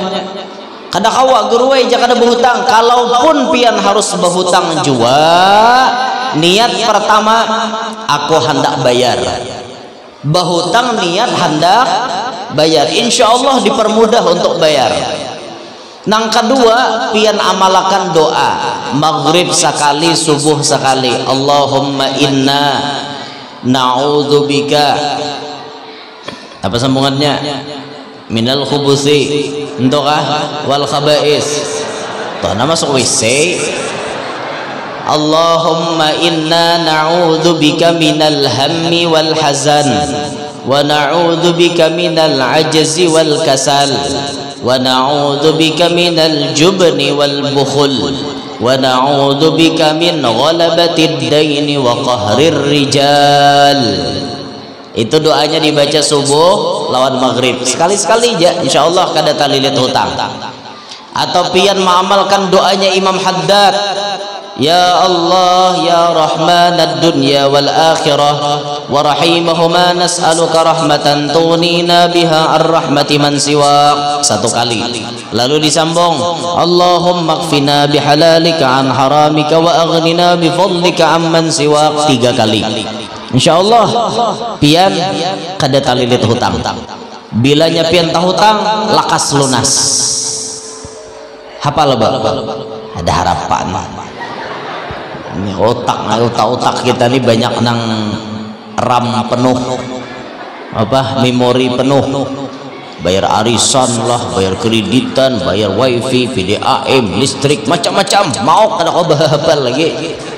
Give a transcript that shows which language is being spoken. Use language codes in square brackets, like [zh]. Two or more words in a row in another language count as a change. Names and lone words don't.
[bjn] Kada kawa guruai jangan berhutang. Kalaupun pian harus berhutang jua, niat pertama aku hendak bayar. Berhutang niat hendak bayar, [ar] إن شاء الله [bjn] dipermudah untuk bayar. Nang kedua, pian amalakan doa maghrib sekali, subuh sekali. [ar] اللهم إنا نعوذ بك, [bjn] apa sambungannya, [ar] من الخبث [bjn] entokah [ar] والخبائث, [bjn] toh nama masuk WC. [ar] اللهم إنا نعوذ بك من الهم والحزن ونعوذ بك من العجز والكسل ونعوذ بك من الجبن والبخل ونعوذ بك من غلبة الدين وقهر الرجال. [bjn] Itu doanya dibaca subuh lawan maghrib sekali-sekali aja, insyaallah kada talilit hutang. Atau pian mengamalkan doanya Imam Haddad, [ar] يا الله يا رحمن الدنيا والآخرة ورحيمهما نسألك رحمة تغنينا بها الرحمة من سواك, [bjn] satu kali. Lalu disambung, [ar] اللهم اكفنا بحلالك عن حرامك وأغننا بفضلك عمن سواك, [bjn] tiga kali. Insyaallah pian kada talilit hutang. Bilanya pian tahutang lakas lunas. Hafal ba? Ada harapan. Ini otak kita nih banyak nang RAM penuh, apa memori penuh, bayar arisan lah, bayar kreditan, bayar wifi, PDAM, listrik, macam-macam, mau kada kau bahapal lagi.